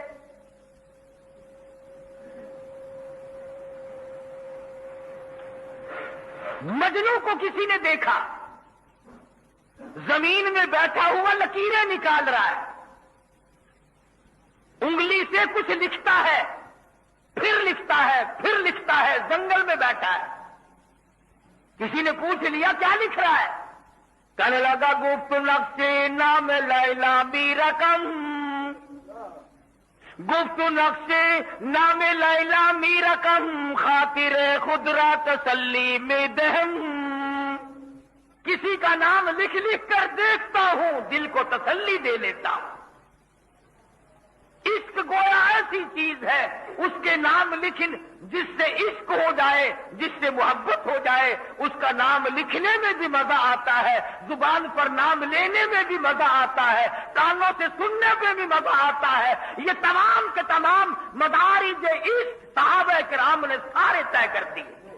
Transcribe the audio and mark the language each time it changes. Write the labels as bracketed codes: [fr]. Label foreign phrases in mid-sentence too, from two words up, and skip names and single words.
[ur] مجنو کو کسی نے دیکھا، زمین میں بیٹھا ہوا لکیریں نکال رہا ہے، انگلی سے کچھ لکھتا ہے، پھر لکھتا ہے، پھر لکھتا ہے، جنگل میں بیٹھا ہے، کسی نے پوچھ لیا کیا لکھ رہا ہے، کہنے لگا [fa] گفت نقش نام لیلا می رقم، گفت نقش نام لیلا می رقم، خاطر خود را تسلی میں دہم، [ur] کسی کا نام لکھ لکھ کر دیکھتا ہوں، دل کو تسلی دے لیتا ہوں، عشق گویا ایسی چیز ہے، اس کے نام لکھن، جس سے عشق ہو جائے، جس سے محبت ہو جائے، اس کا نام لکھنے میں بھی مزہ آتا ہے، زبان پر نام لینے میں بھی مزہ آتا ہے، کانوں سے سننے میں بھی مزہ آتا ہے، یہ تمام کے تمام مدارج عشق صحابہ کرام نے سارے طے کر دیے۔